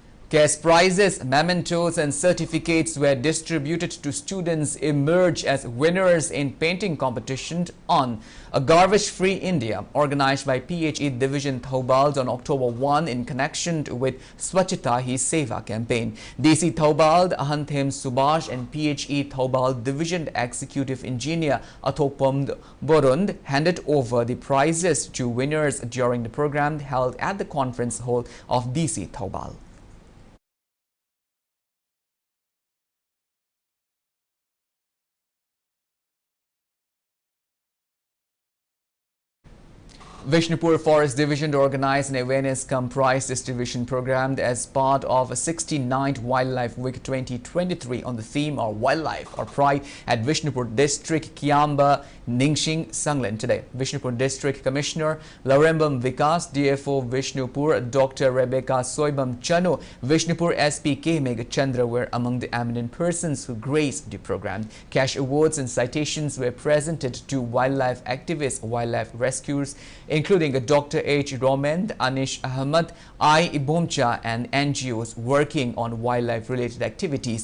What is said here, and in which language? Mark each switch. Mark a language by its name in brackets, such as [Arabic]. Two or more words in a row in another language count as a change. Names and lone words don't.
[English] Cash prizes, mementos and certificates were distributed to students emerge as winners in painting competition on a garbage-free India organized by PHE Division Thoubal on October 1 in connection with Swachhata Hi Seva campaign. DC Thoubal, Ahanthem Subhash and PHE Thoubal Division Executive Engineer Athopam Borund handed over the prizes to winners during the program held at the conference hall of DC Thoubal. Vishnupur Forest Division organized an awareness cum prize distribution program as part of a 69th Wildlife Week 2023 on the theme of Wildlife or Pride at Vishnupur District, Kiamba, Ningxing, Sanglen today. Vishnupur District Commissioner Laurembam Vikas, DFO Vishnupur, Dr. Rebecca Soibam Chanu, Vishnupur SP K Megachandra were among the eminent persons who graced the program. Cash awards and citations were presented to wildlife activists, wildlife rescuers, including Dr. H. Romand, Anish Ahmad, I. Ibomcha and NGOs working on wildlife-related activities.